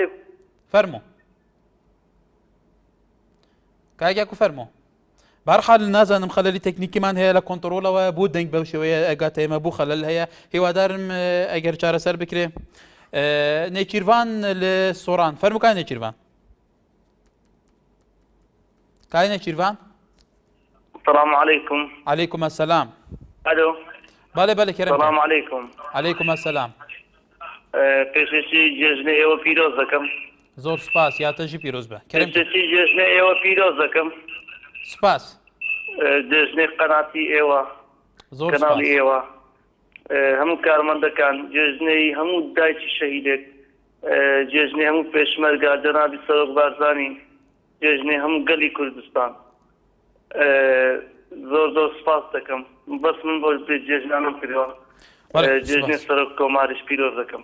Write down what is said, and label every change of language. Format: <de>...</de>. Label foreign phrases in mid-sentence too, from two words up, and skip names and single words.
<ckb>فەرموو کاکێک و فەرموو بەهەرحاڵ نازانم خەلەلی تەکنیکیمان هەیە لە کۆنتڕۆلەوە بۆ دەنگ بەو شێوەیە ئەگاتە ئێمە بوو خەلەل هەیە هیوادارم ئەگەر چارەسەر بکرێ نێچیروان لە سۆران فەرموو کای نێچیروان کای نێچیروان</ckb> <ar>السلام عليكم. عليكم السلام الو</ar> <ckb>بله کرم</ckb> <ar>السلام عليكم. عليكم السلام</ar> <ckb>پێشێکی جێژنە ئێوە پیرۆز دەکەم زۆر سپاس یاتەژی پیرۆز بە کرم پێشێکی جێژنە ئێوە پیرۆز دەکەم سپاس جێژنەی قەناتی ئێوە زۆر کەناڵی ئێوە هەموو کارمەندەکان جێژنەی هەموو دایکی شەهیدێک جێژنەی هەموو پێشمەرگا جەنابی سەرۆک بارزانی جێژنەی هەموو گەلی کوردستان زۆر سپاس دەکەم بەس من بۆ جێژنانم کردووە جێژنەی سەرۆک کۆماریش پیرۆز دەکەم</ckb>